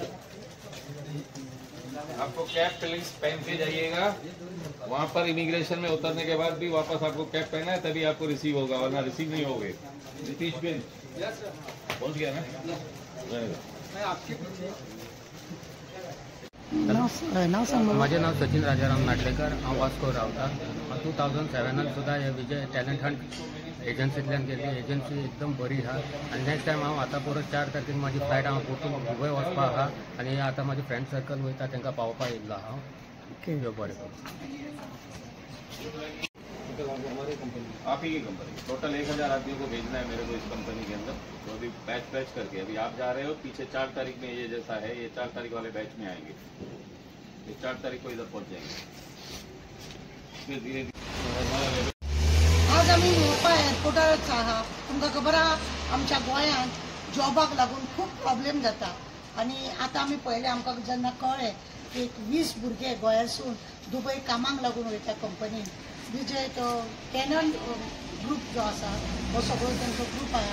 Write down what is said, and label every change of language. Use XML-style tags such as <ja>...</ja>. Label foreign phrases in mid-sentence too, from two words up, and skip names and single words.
<hi>आपको कैप प्लीज पहन के जाइएगा। वहाँ पर इमिग्रेशन में उतरने के बाद भी वापस आपको कैप पहना है, तभी आपको रिसीव होगा, वरना रिसीव नहीं होगे। नीतीश बिन पहुँच गया ना?</hi> <kok>माझे नाव सचिन राजाराम नाटलेकर, हांव वास्को रावता. 2007 सुद्धा हे विजय टॅलंट हंट एजन्सींतल्यान गेल्ली. एजन्सी एकदम बरी आहा. आनी</kok> <en>next time</en> <kok>हांव आतां परत 4 तारखेक म्हाजी फ्लायट हांव परतून दुबय वचपा आहा. आनी आतां म्हाजी</kok> <en>friend circle</en> <kok>वयता तांकां पावोवपा येयल्लो हांव. देव बरें करूं.</kok> <hi>आप ही की कंपनी टोटल 1000 आदमियों को भेजना है मेरे को इस कंपनी के अंदर. तो अभी बैच करके अभी आप जा रहे हो. पीछे 4 तारीख में ये जैसा है, ये 4 तारीख वाले बैच में आएंगे. ये 4 तारीख को इधर पहुंच जाएंगे. फिर धीरे धीरे</hi> <kok>आज आम्ही मोपा एअरपोर्टारच आहा. तुमकां खबर आहा आमच्या गोंयांत जॉबाक लागून खूब प्रॉब्लेम जाता. आनी आतां आमी पळयलें, आमकां जेन्ना कळ्ळें की 20 भुरगे गोंयासून दुबय कामाक लागून वयता कंपनीन. विजय तो टॅनंट ग्रुप जो आसा हो सगळो तांचो ग्रुप आहा.</kok>